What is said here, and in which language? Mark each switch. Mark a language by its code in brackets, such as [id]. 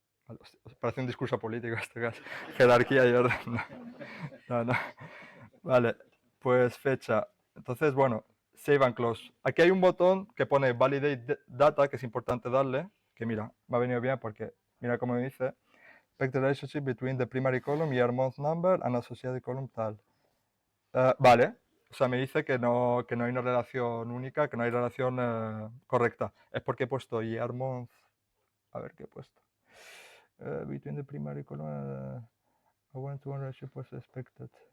[es] Vale, parece un discurso político este caso, jerarquía y orden. No, no. Vale, pues fecha. Entonces, bueno, Save and Close. Aquí hay un botón que pone Validate Data, que es importante darle, que mira, me ha venido bien porque mira cómo me dice. [en] Expect the relationship between the primary column, year, month, number, and associated column tal. [es] Vale, o sea, me dice que no hay una relación única, que no hay relación correcta. Es porque he puesto year, month, a ver qué he puesto. [en] Between the primary column, a one-to-one relationship was expected.